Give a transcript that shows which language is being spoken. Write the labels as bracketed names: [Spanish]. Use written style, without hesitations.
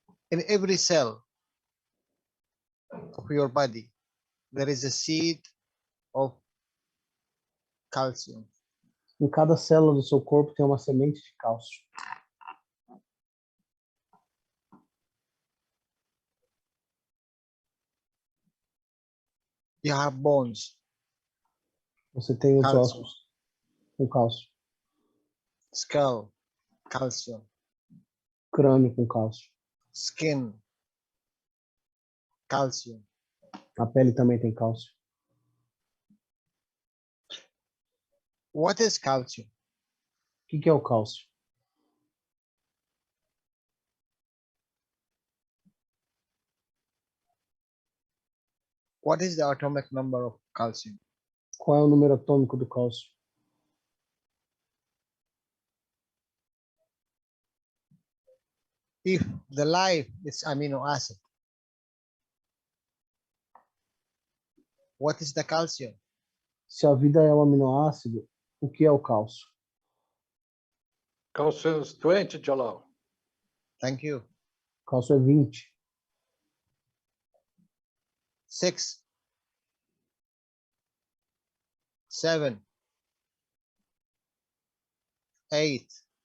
[English] In every cell of your body, there is a seed of calcium. [Portuguese] Em cada célula do seu corpo tem uma semente de cálcio. [English] You have bones. [Portuguese] Você tem os Cálcio. ossos com cálcio. [English] Skull, calcium. [Portuguese] Crânio com cálcio. [English] Skin, calcium. [Portuguese] A pele também tem cálcio. [English] What is calcium? [Portuguese] O que é o cálcio? [English] What is the atomic number of calcium? [Portuguese] Qual é o número atômico do cálcio? [English] If the life is amino acid, what is the calcium? [Portuguese] Se a vida é um aminoácido, o que é o cálcio? [English] Calcium is 20, Jalal. Thank you. [Portuguese] Cálcio é 20. [English] 6, 7, 8,